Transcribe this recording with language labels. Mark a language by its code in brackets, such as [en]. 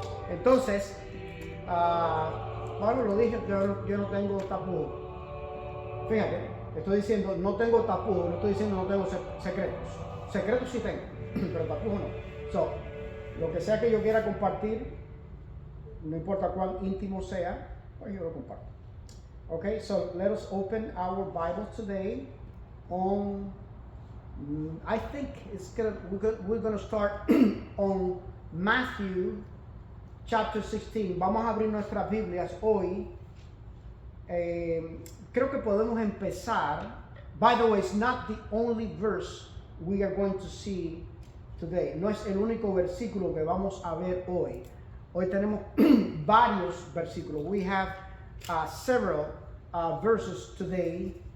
[es] Entonces, bueno, lo dije, yo no tengo tapudo. Fíjate, estoy diciendo no tengo tapudo, no estoy diciendo no tengo secretos. Secretos sí tengo, pero tapudo no. So, lo que sea que yo quiera compartir, no importa cuán íntimo sea, pues yo lo comparto. [en] Okay, so let us open our Bible today on, I think we're gonna start on Matthew chapter 16. [es] Vamos a abrir nuestras Biblias hoy. Creo que podemos empezar. [en] By the way, it's not the only verse we are going to see today. [es] No es el único versículo que vamos a ver hoy. Hoy tenemos varios versículos. [en] We have several verses today.